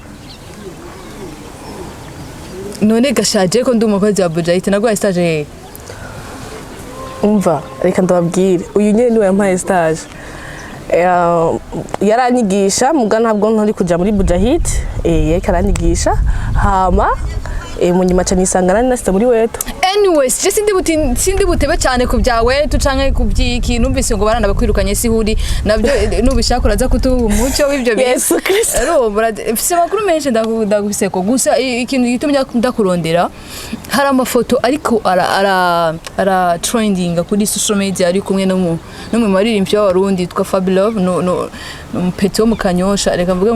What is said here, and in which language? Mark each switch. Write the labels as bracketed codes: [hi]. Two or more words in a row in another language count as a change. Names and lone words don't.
[rn] none gashaje ko ndi umukozi wa Budget nagwaye stage he umva reka ndababwire uyu nyene niwe yampaye stage yaranyigisha muga ntabwo ntari kuja muri Budget yariko aranyigisha hama mu nyuma cyane isangana nasite muri weto anyways je sindi butebe cyane ku bya weto canke ku byiki numvise ngo barana bakwirukanye sihuri nabyo nubishaka uraza kutuha umucyo w'ibyo bintu Yesu Kristo fise makuru menshi ndagufise ko gusa ikintu gitumye ndakurondera hari amafoto ariko ara trending kuri [en] social media [rn] ari kumwe no mu maririmbyi y'abarundi twa Fabe Love no Peto mu Kanyosha reka mvuge ngo